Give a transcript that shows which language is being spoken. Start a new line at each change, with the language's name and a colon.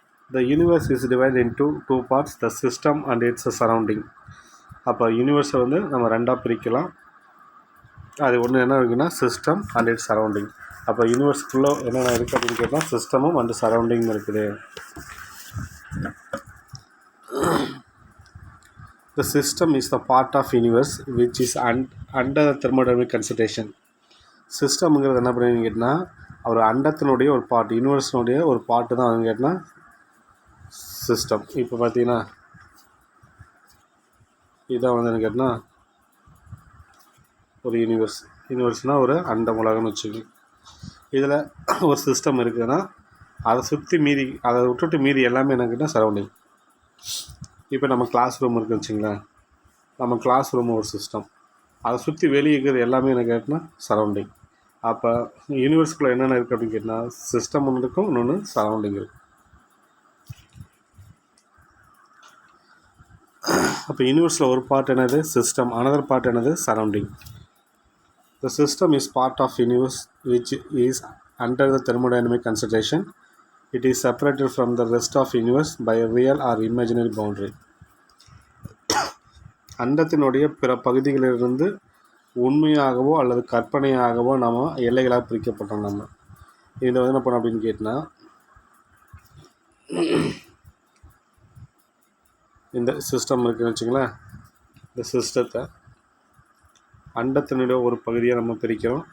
English: The universe is divide into 2 parts, the system and its surrounding.
Tamil: அப்போ யூனிவர்ஸை வந்து நம்ம ரெண்டாக பிரிக்கலாம். அது ஒன்று என்ன இருக்குன்னா சிஸ்டம் அண்ட் இட்ஸ் சரௌண்டிங். அப்போ யூனிவர்ஸ்குள்ளே என்னென்ன இருக்குது அப்படின்னு கேட்டால் சிஸ்டமும் அண்ட் சரௌண்டிங்கும் இருக்குது.
English: The system is the part of universe which is under the thermodynamic consideration.
Tamil: சிஸ்டம்ங்கிறது என்ன பண்ணுறீங்கன்னு கேட்டால் ஒரு அண்டத்தினுடைய ஒரு பார்ட், யூனிவர்ஸினுடைய ஒரு பார்ட்டு தான் வந்து கேட்டால் சிஸ்டம். இப்போ பார்த்தீங்கன்னா இதான் வந்து என்ன கேட்டால் ஒரு யூனிவர்ஸ்னால் ஒரு அண்டம் உலகம்னு வச்சுக்கோங்க. இதில் ஒரு சிஸ்டம் இருக்குதுன்னா அதை சுற்றி மீதி, அதை விட்டுட்டு மீதி எல்லாமே என்ன கேட்டால் சரௌண்டிங். இப்போ நம்ம கிளாஸ் ரூம் இருக்குன்னு வச்சுங்களேன், நம்ம கிளாஸ் ரூம் ஒரு சிஸ்டம், அதை சுற்றி வெளியே இருக்கிறது எல்லாமே என்ன கேட்டால் சரௌண்டிங். அப்போ யூனிவர்ஸ்குள்ளே என்னென்ன இருக்குது அப்படின்னு கேட்டால் சிஸ்டம் ஒன்று இருக்கும், இன்னொன்று சரௌண்டிங் இருக்கும். அப்போ யூனிவர்ஸில் ஒரு பார்ட் என்னது சிஸ்டம், அனதர் பார்ட் என்னது surrounding.
English: The system is part of universe which is under the thermodynamic consideration. It is separated from the rest of universe by a real or imaginary boundary.
Tamil: அண்டத்தினுடைய பிற பகுதிகளிலிருந்து உண்மையாகவோ அல்லது கற்பனையாகவோ நம்ம எல்லைகளாக பிரிக்கப்பட்டோம். நம்ம இதில் வந்து என்ன பண்ணோம் அப்படின்னு கேட்டால், இந்த சிஸ்டம் இருக்குன்னு வச்சுங்களேன், இந்த சிஸ்டத்தை அண்டத்தினுடைய ஒரு பகுதியை நம்ம பிரிக்கிறோம்.